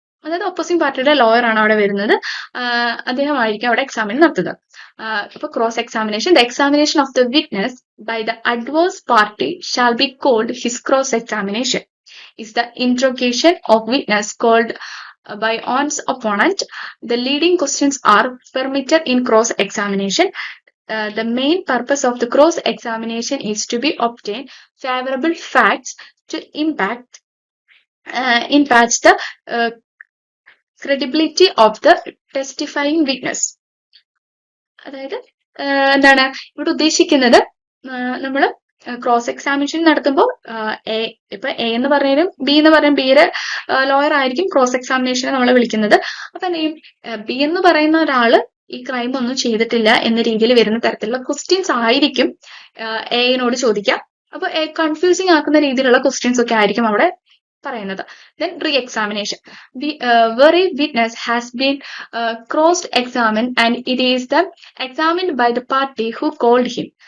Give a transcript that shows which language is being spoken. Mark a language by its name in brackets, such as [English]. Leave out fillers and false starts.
[Malayalam] അതായത് ഓപ്പോസിറ്റ് പാർട്ടിയുടെ ലോയർ ആണ് അവിടെ വരുന്നത്. അദ്ദേഹമായിരിക്കും അവിടെ എക്സാമിൻ നടത്തുന്നത്. [English] അപ്പൊ cross examination, the examination of the witness by the adverse party shall be called his cross examination. Is the interrogation of witness called by one's opponent. The leading questions are permitted in cross examination. The main purpose of the cross examination is to be obtain favorable facts to impact the credibility of the testifying witness. [Malayalam] അതായത് എന്താണ് ഇവിടെ ഉദ്ദേശിക്കുന്നത്? നമ്മൾ cross examination നടത്തുമ്പോൾ ഇപ്പൊ A എന്ന് പറഞ്ഞാലും B എന്ന് പറയും, ബിയുടെ ലോയർ ആയിരിക്കും ക്രോസ് എക്സാമിനേഷനെ നമ്മൾ വിളിക്കുന്നത്. അപ്പൊ എന്ത് ചെയ്യും? ബി എന്ന് പറയുന്ന ഒരാള് ഈ ക്രൈം ഒന്നും ചെയ്തിട്ടില്ല എന്ന രീതിയിൽ വരുന്ന തരത്തിലുള്ള ക്വസ്റ്റ്യൻസ് ആയിരിക്കും എനോട് ചോദിക്കാം. അപ്പൊ കൺഫ്യൂസിങ് ആക്കുന്ന രീതിയിലുള്ള ക്വസ്റ്റ്യൻസ് ഒക്കെ ആയിരിക്കും അവിടെ പറയുന്നത്. [English] Then re-examination. Where a witness has been cross-examined and it is the examined by the party who called him.